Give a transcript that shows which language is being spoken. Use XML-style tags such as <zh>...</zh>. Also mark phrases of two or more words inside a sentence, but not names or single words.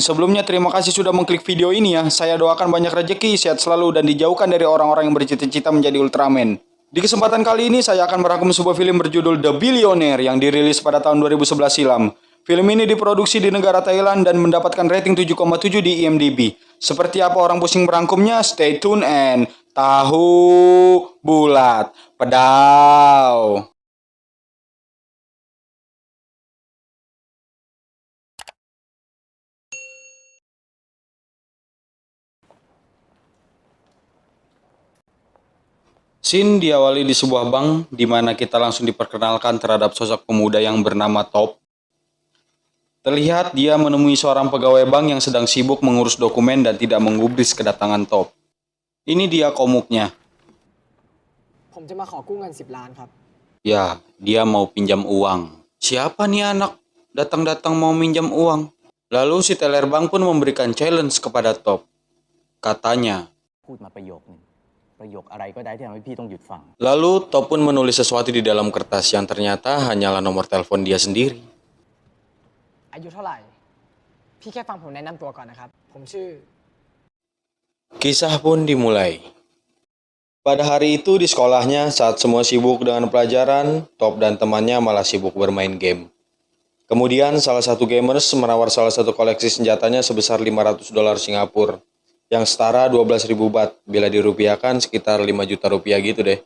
<id>Sebelumnya terima kasih sudah mengklik video ini ya. Saya doakan banyak rezeki, sehat selalu, dan dijauhkan dari orang-orang yang bercita-cita menjadi Ultraman. Di kesempatan kali ini saya akan merangkum sebuah film berjudul The Billionaire yang dirilis pada tahun 2011 silam. Film ini diproduksi di negara Thailand dan mendapatkan rating 7,7 di IMDb. Seperti apa orang pusing merangkumnya?</id> <en>Stay tune and</en> <id>tahu bulat pedau. Scene diawali di sebuah bank, di mana kita langsung diperkenalkan terhadap sosok pemuda yang bernama Top. Terlihat dia menemui seorang pegawai bank yang sedang sibuk mengurus dokumen dan tidak menggubris kedatangan Top. Ini dia komuknya.</id> <th>ผมจะมาขอกู้เงิน10 ล้านครับ</th> <id>Ya, dia mau pinjam uang. Siapa nih anak? Datang-datang mau minjam uang. Lalu si teller bank pun memberikan challenge kepada Top. Katanya,</id> <th>พูดมาประโยคนึงประโยคอะไรก็ได้ที่ทำให้พี่ต้องหยุดฟัง</th> <id>lalu Top pun menulis sesuatu di dalam kertas yang ternyata hanyalah nomor telepon dia sendiri.</id> <th>อายุเท่าไหร่ พี่แค่ฟังผมแนะนำตัวก่อนนะครับ ผมชื่อ</th> <id>Kisah pun dimulai. Pada hari itu di sekolahnya, saat semua sibuk dengan pelajaran, Top dan temannya malah sibuk bermain game. Kemudian salah satu gamers menawar salah satu koleksi senjatanya sebesar 500 dolar Singapura, yang setara 12.000 baht, bila dirupiahkan sekitar 5 juta rupiah gitu deh.</id>